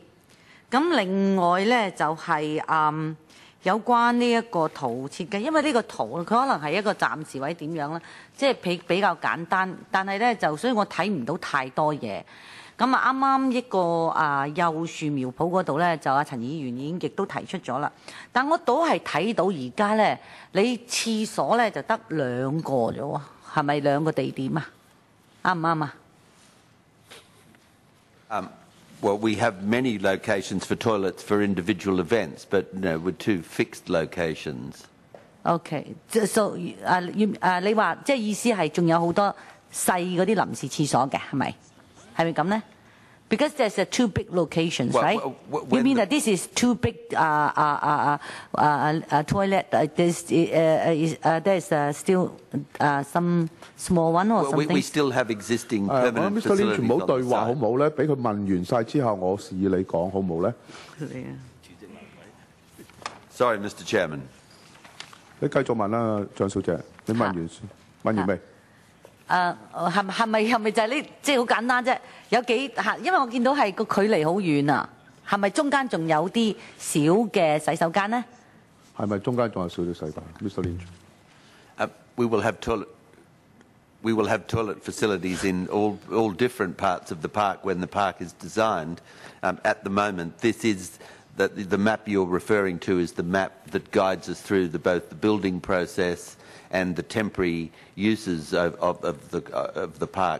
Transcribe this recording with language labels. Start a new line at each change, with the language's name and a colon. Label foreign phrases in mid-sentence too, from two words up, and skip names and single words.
Cantonese: 咁另外咧就係有關呢一個圖設計，因為呢個圖佢可能係一個暫時位點樣啦，即係比較簡單，但係咧就所以我睇唔到太多嘢。咁啊，啱啱一個幼樹苗圃嗰度咧，就陳議員已經亦都提出咗啦。但我都係睇到而家咧，你廁所咧就得2個啫喎，係咪2個地點啊？啱唔啱啊
English: ？Well, we have many locations for toilets for individual events, but with 2 fixed locations. OK， so
Cantonese: 你話即係意思係仲有好多細嗰啲臨時廁所嘅，係咪？係咪咁呢？
English: Because there's 2 big locations, right? You mean that this is 2 big toilet? There's still some small one or something? We still have existing permanent
Cantonese: Mr. Lynch 唔好對話好
English: facilities on the site.
Cantonese: 冇咧？俾佢問完晒之後，我示意你講好冇咧？
English: Sorry, Mr. Chairman.
Cantonese: 你繼續問啦，張小姐，你問完未？係咪就係呢？即係好簡單啫。有幾因為我見到係個距離好遠啊。係咪中間仲有啲小嘅洗手間呢？係咪中間仲有少少洗手間 ？Mr. Lynch.
English: We will have toilet facilities in all different parts of the park when the park is designed. At the moment, this is the map you're referring to is the map that guides us through both the building process and the temporary uses of the park.